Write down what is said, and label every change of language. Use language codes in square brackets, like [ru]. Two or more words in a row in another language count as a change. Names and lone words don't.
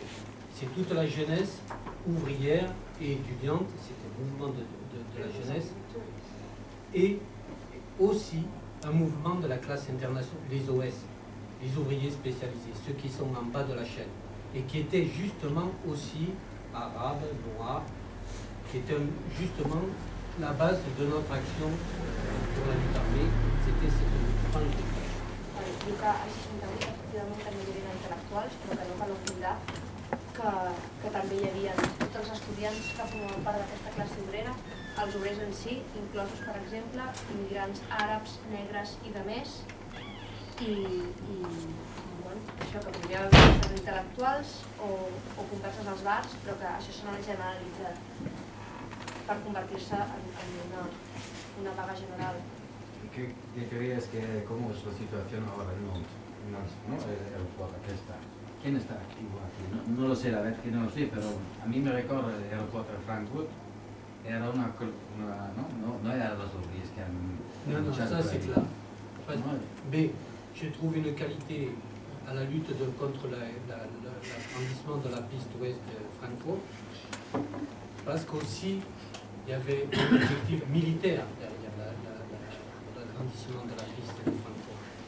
[fr] C'est toute la jeunesse ouvrière et étudiante, c'était le mouvement de la jeunesse, et aussi un mouvement de la classe internationale, les OS, les ouvriers spécialisés, ceux qui sont en bas de la chaîne, et qui étaient justement aussi arabes, noirs, qui étaient justement la base de notre action pour la lutte armée, c'était cette mouvement. [ca] Diu que al 68 efectivament també hi havia intel·lectuals, però que no cal oblidar que també hi havia tots els estudiants que formaven part d'aquesta classe obrera, els obrers en si, inclosos, per exemple, immigrants àrabs, negres i de més, i això que podria haver converses intel·lectuals o converses als bars, però que això s'ha generalitzat per convertir-se en una vaga general. [es] ¿Qué crees que cómo es la situación ahora en el aeropuerto que está? ¿Quién está activo aquí? No lo sé, la verdad que no lo sé, pero a mí me recuerda el aeropuerto de Frankfurt. Era no era los [fr] ouvriers qui [es] han... [fr] Non, ça c'est clair. Mais je trouve une qualité à la lutte contre l'agrandissement de la piste ouest de Francfort, parce qu'aussi il y avait un objectif militaire derrière l'agrandissement de la piste de Francfort.